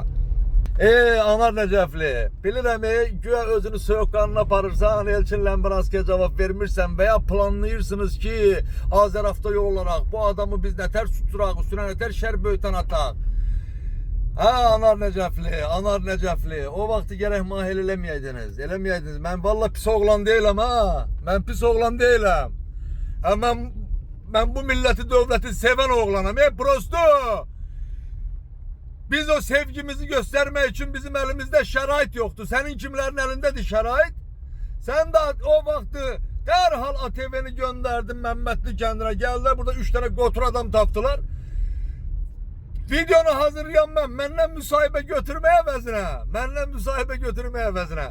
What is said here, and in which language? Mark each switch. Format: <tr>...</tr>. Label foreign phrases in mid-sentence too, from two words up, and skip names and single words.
<az>Anar Nəcəfli, bilirəm güya özünü soyuqqanına aparırsan, Elçin Ləmbranskiyə cavab vermirsən və ya planlayırsınız ki, Azərafta yol olaraq bu adamı biz nətər tuturaq, üstünə nətər şər böyütən ataq. Anar Nəcəfli, Anar Nəcəfli, o vaxtı gərək mahil eləməyəydiniz. Mən valla pis oğlan deyiləm ha, mən pis oğlan deyiləm. Mən bu milleti, dövləti seven oğlanım. Prosto.</az> <tr>Biz o sevgimizi göstermek için bizim elimizde şərait yoktu. Senin kimlerin elindedir şərait? Sen de</tr> <az>o vaxtı</az> <tr>derhal ATV-ni gönderdin Məmmədli kəndinə.</tr> <az>Geldiler burada 3 tane qotur adam taptılar. Videonu hazırlayan məndən müsahibə götürmeye əvəzinə.</az>